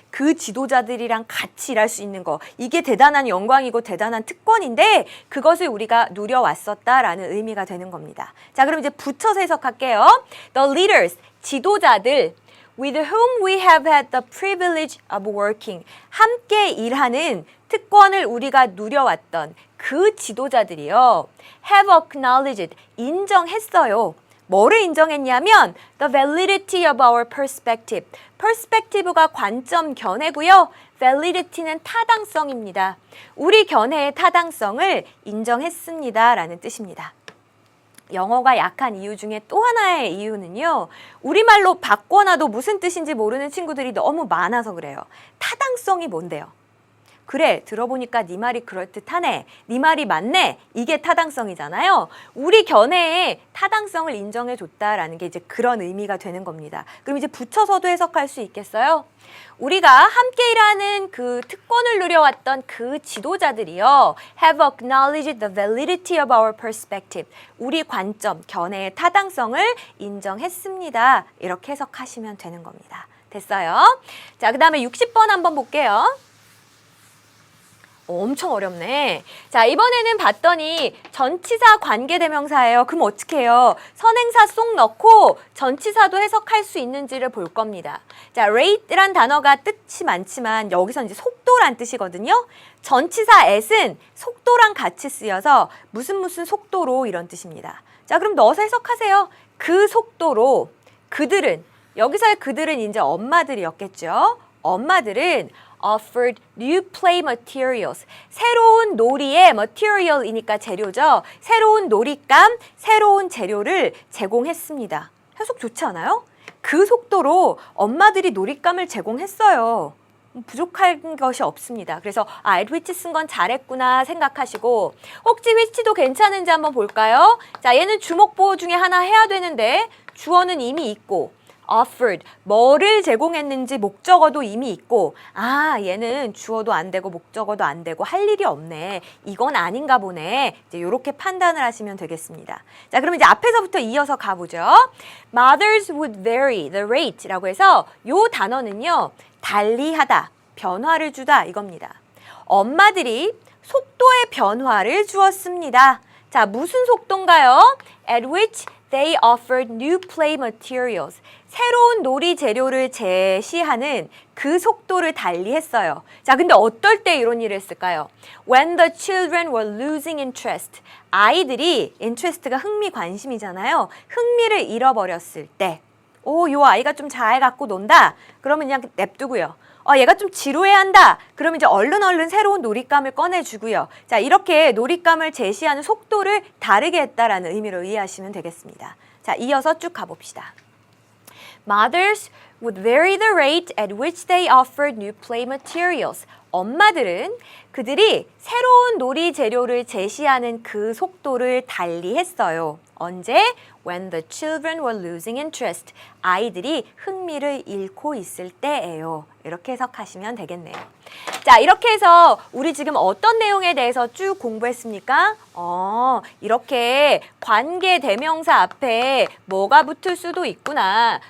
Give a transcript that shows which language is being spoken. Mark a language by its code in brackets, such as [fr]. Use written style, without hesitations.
[ko] 그 지도자들이랑 같이 일할 수 있는 거. 이게 대단한 영광이고 대단한 특권인데 그것을 우리가 누려왔었다라는 의미가 되는 겁니다. 자, 그럼 이제 붙여서 해석할게요. [en] The leaders, [ko] 지도자들. [en] With whom we have had the privilege of working. [ko] 함께 일하는 특권을 우리가 누려왔던 그 지도자들이요. [en] have acknowledged. [ko] 인정했어요. 뭐를 인정했냐면 [en] the validity of our perspective. [ko] perspective가 관점, 견해고요. validity는 타당성입니다. 우리 견해의 타당성을 인정했습니다. 라는 뜻입니다. 영어가 약한 이유 중에 또 하나의 이유는요. 우리말로 바꿔놔도 무슨 뜻인지 모르는 친구들이 너무 많아서 그래요. 타당성이 뭔데요? 그래, 들어보니까 네 말이 그럴듯하네. 네 말이 맞네. 이게 타당성이잖아요. 우리 견해에 타당성을 인정해줬다라는 게 이제 그런 의미가 되는 겁니다. 그럼 이제 붙여서도 해석할 수 있겠어요? 우리가 함께 일하는 그 특권을 누려왔던 그 지도자들이요. [en] have acknowledged the validity of our perspective. [ko] 우리 관점, 견해의 타당성을 인정했습니다. 이렇게 해석하시면 되는 겁니다. 됐어요? 자, 그 다음에 60번 한번 볼게요. 엄청 어렵네. 자, 이번에는 봤더니 전치사 관계대명사예요. 그럼 어떻게 해요? 선행사 쏙 넣고 전치사도 해석할 수 있는지를 볼 겁니다. 자, rate란 단어가 뜻이 많지만 여기서 이제 속도란 뜻이거든요. 전치사 at은 속도랑 같이 쓰여서 무슨 속도로 이런 뜻입니다. 자, 그럼 넣어서 해석하세요. 그 속도로 그들은, 여기서의 그들은 이제 엄마들이었겠죠. 엄마들은 [en] offered new play materials. [ko] 새로운 놀이의 material이니까 재료죠. 새로운 놀잇감, 새로운 재료를 제공했습니다. 해석 좋지 않아요? 그 속도로 엄마들이 놀잇감을 제공했어요. 부족한 것이 없습니다. 그래서 at which 쓴 건 잘했구나 생각하시고 혹시 which도 괜찮은지 한번 볼까요? 자, 얘는 주목보호 중에 하나 해야 되는데 주어는 이미 있고 offered, 뭐를 제공했는지 목적어도 이미 있고 아, 얘는 주어도 안 되고 목적어도 안 되고 할 일이 없네. 이건 아닌가 보네. 이제 이렇게 판단을 하시면 되겠습니다. 자, 그럼 이제 앞에서부터 이어서 가보죠. [en] Mothers would vary the rate [ko] 라고 해서 요 단어는요. 달리하다, 변화를 주다 이겁니다. 엄마들이 속도의 변화를 주었습니다. 자, 무슨 속도인가요? [en] At which they offered new play materials. [ko] 새로운 놀이 재료를 제시하는 그 속도를 달리했어요. 자, 근데 어떨 때 이런 일을 했을까요? [en] When the children were losing interest. [ko] 아이들이, interest가 흥미, 관심이잖아요. 흥미를 잃어버렸을 때. 오, 요 아이가 좀 잘 갖고 논다. 그러면 그냥 냅두고요. 얘가 좀 지루해한다. 그러면 이제 얼른 새로운 놀잇감을 꺼내주고요. 자, 이렇게 놀잇감을 제시하는 속도를 다르게 했다라는 의미로 이해하시면 되겠습니다. 자, 이어서 쭉 가봅시다. [en] Mothers would vary the rate at which they offered new play materials. [ko] 엄마들은 그들이 새로운 놀이 재료를 제시하는 그 속도를 달리했어요. 언제? [en] When the children were losing interest. [ko] 아이들이 흥미를 잃고 있을 때예요. 이렇게 해석하시면 되겠네요. 자, 이렇게 해서 우리 지금 어떤 내용에 대해서 쭉 공부했습니까? 이렇게 관계 대명사 앞에 뭐가 붙을 수도 있구나.